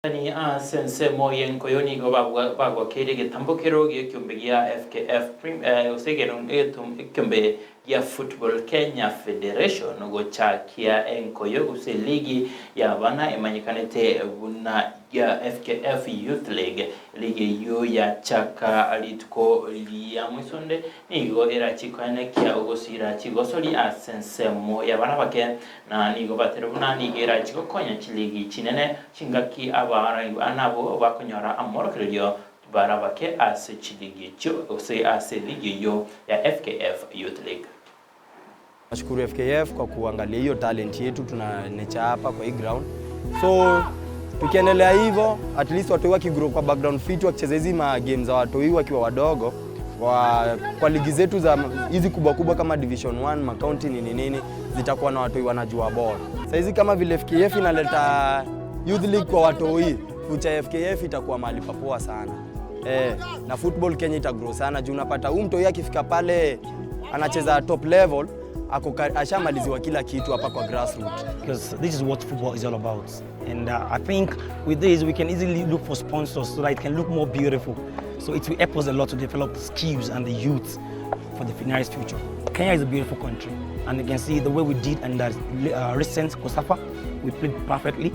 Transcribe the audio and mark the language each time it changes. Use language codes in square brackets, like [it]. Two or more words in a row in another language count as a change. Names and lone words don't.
[guz] Ni sehemu yenkoyoni go bagwa kiri tambokero gikyumbigia FKF usegero etumbe ya Football Kenya Federation go chakia enkoyo use ligi ya bana emanyikanete buna ya FKF Youth League ligi yo ya chaka alitko ya mwisonde nigo era chikwane kia ugosira chigosoli sehemu ya bana bake na nigo bateruna nigera chikokonya chiligi chinene chingaki anabo bakonyora amorokero barabake chiligi cho ose ligi yo ya FKF Youth League. [sw] Nashukuru FKF kwa kuangalia hiyo talent yetu tunanecha hapa kwa hii ground. So tukiendelea hivyo [en] at least [sw] watu wakigrow kwa background fit wakicheza hizi games za watu wakiwa wadogo kwa ligi zetu za hizi kubwa kama Division 1 county nini zitakuwa na watu wanajua ball. Sasa hizi kama vile FKF inaleta Youth League kwa watu future FKF itakuwa mahali papoa sana. Na football Kenya itagrow sana juu unapata huyu mtu akifika pale anacheza [en] top level [sw] ashamaliziwa kila kitu hapa kwa grassroots. [en] Because this is what football is all about. And I think with this we can easily look for sponsors so that it can look more beautiful. So it will help us a lot to develop the skills and the youth for the nearest future. Kenya is a beautiful country, and you can see the way we did in that recent Kosafa, we played perfectly.